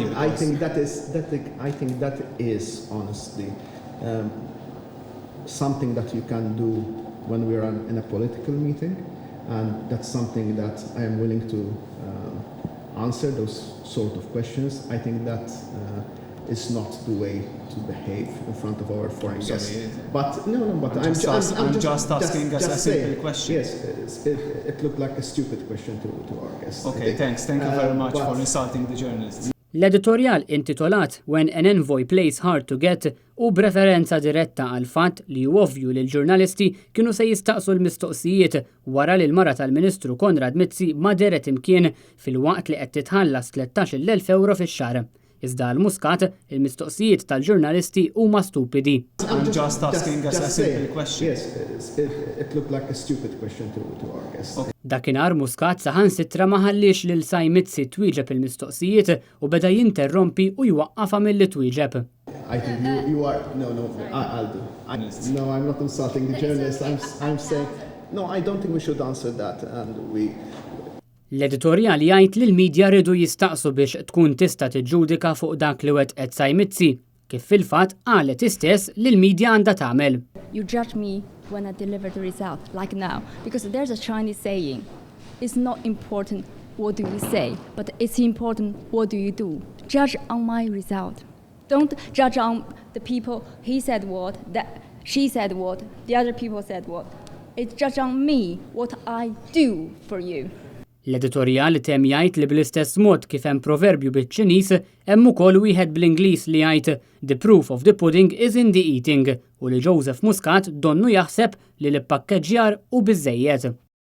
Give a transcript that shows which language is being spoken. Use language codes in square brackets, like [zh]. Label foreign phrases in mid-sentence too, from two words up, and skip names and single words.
[en] I think that is honestly something that you can do when we are in a political meeting, and that's something that I am willing to answer those sort of questions. I think that is not the way to behave in front of our foreign guests. But I'm just asking a simple question. Yes, it looked like a stupid question to our guests. Okay, thanks. Thank you very much for insulting the journalists. [mt] L-editorjal intitolat When an Envoy Plays Hard to Get u b'referenza diretta għal fatt li ovvju li l-ġurnalisti kienu se jistaqsu l-mistoqsijiet wara li l-mara tal-Ministru Konrad Mizzi ma deret imkien fil-waqt li qed titħallas 13,000 euro fix-xahar. Iżda l-Muscat il-mistoqsijiet tal-ġurnalisti huma stupidi. [en] I'm just asking a simple question. Yes, it looked like a stupid question to our guests. [mt] Dakinhar Muscat saħansitra ma ħallix lil Sajmizzi twieġeb il-mistoqsijiet u beda jinterrompi u jwaqqafha milli twieġeb. [en] I think you are I'll do. No, I'm not insulting the journalists. I'm saying no, I don't think we should answer that, and we. [mt] L-editorjal jgħid li l-midja rridu jistaqsu biex tkun tista' tiġġudika fuq dak li wettqet Sajmizzi, kif fil-fatt qalet istess li l-midja għandha tagħmel. [en] You judge me when I deliver the result, like now, because there's a Chinese saying, it's not important what do you say, but it's important what do you do. Judge on my result. Don't judge on the people, he said what, she said what, the other people said what. It's judge on me, what I do for you. [mt] L-editorjal tem jgħid li bl-istess mod kif hemm proverbju biċ-Ċiniż hemm ukoll wieħed bl-Ingliż li jgħid [en] The proof of the pudding is in the eating [mt] u li Joseph Muscat donnu jaħseb li l-pakkeġġjar u biżżejjed.